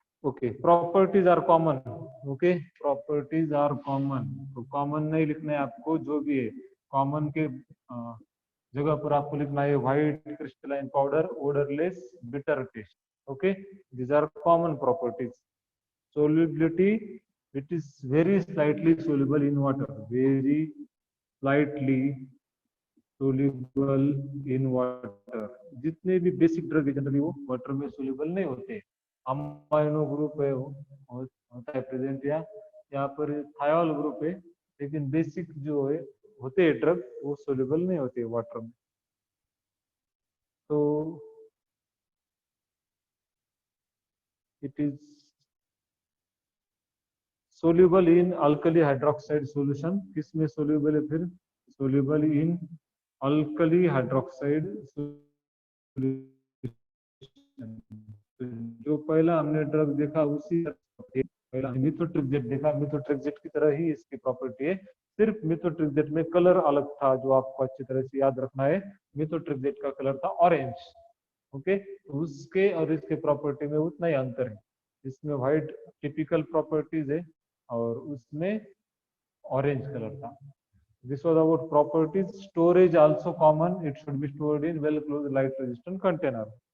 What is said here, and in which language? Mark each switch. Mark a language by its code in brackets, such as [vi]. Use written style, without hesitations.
[hi] Okay, [en] Properties are common. [hi] Okay, properties are common, तो common नहीं लिखना है आपको, जो भी है कॉमन के जगह पर आपको लिखना है [en] White crystalline powder, odourless, bitter taste. Okay, these are common properties. solubility, it is very slightly soluble in water, very slightly soluble in water। [hi] जितने भी बेसिक ड्रग है जनरली वो वाटर में सोल्यूबल नहीं होते, अमाइनो ग्रुप है वो होता है प्रेजेंट, या यहाँ पर थायोल ग्रुप है, लेकिन बेसिक जो है होते हैं ड्रग वो सोल्यूबल नहीं होते वाटर में। [en] तो it is soluble in alkali hydroxide solution, [hi] किसमें सोल्यूबल है फिर? [en] Soluble in alkali hydroxide solution. [hi] जो पहला हमने ड्रग देखा उसी पहला मिथोट्रिक्सेट देखा, मिथोट्रिक्सेट की तरह ही इसकी प्रॉपर्टी है, सिर्फ मिथोट्रिक्सेट में कलर अलग था, जो आपको अच्छी तरह से याद रखना है। मिथोट्रिक्सेट का कलर था ऑरेंज। ओके, उसके और इसके प्रॉपर्टी में उतना ही अंतर है, इसमें व्हाइट टिपिकल प्रॉपर्टीज है और उसमें ऑरेंज कलर था। [en] This was about properties. Storage also common. It should be stored in well closed light resistant container.